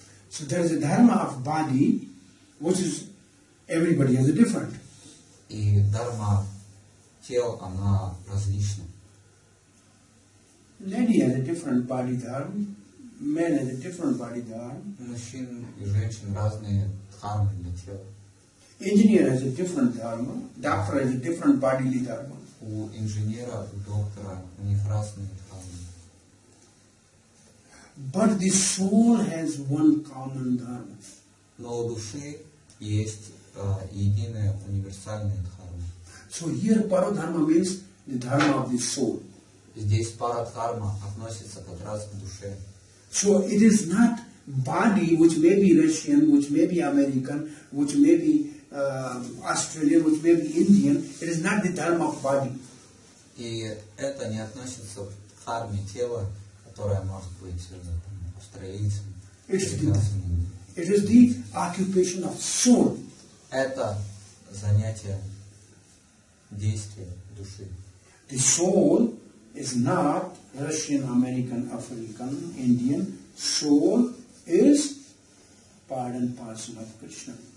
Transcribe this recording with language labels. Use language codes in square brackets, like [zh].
[en] So there is a dharma of body, which is everybody has a different. [ru] И дхарма тел, она различна. [en] Lady has a different body dharma, man has a different body dharma. [ru] У мужчин и женщин разные дхармы для тела. [en] Engineer has a different dharma, doctor has a different bodily dharma. [ru] У инженера, у доктора, у них разные дхармы. [en] But the soul has one common dharma. [ru] Но у души есть единая универсальная дхарма. [en] So here paradharma means the dharma of the soul. [ru] Здесь парадхарма относится как раз к душе. [en] So it is not body which may be Russian, which may be American, which may be Australian, which may be Indian. It is not the dharma of body. [ru] И это не относится к дхарме тела, которое может быть австралийцем, американцем. [en] It is the occupation of soul. [ru] Это занятие действия души. [en] The soul is not Russian, American, African, Indian. Soul is part and parcel of Krishna.